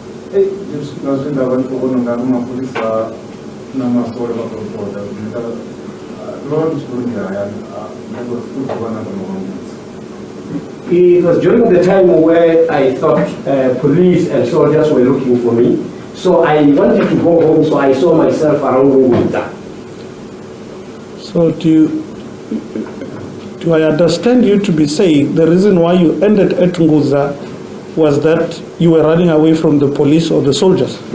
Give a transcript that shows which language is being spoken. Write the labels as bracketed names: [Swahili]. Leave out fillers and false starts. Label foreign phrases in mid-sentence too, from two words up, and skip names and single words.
[Tsonga] Leswi ndava ni vona nga ri maphorisa na masole va propota lo ni haya [English] It was during the time where I thought police and soldiers were looking for me. So I wanted to go home, so I saw myself around Nguza. So do I understand you to be saying the reason why you ended at Nguza was that you were running away from the police or the soldiers?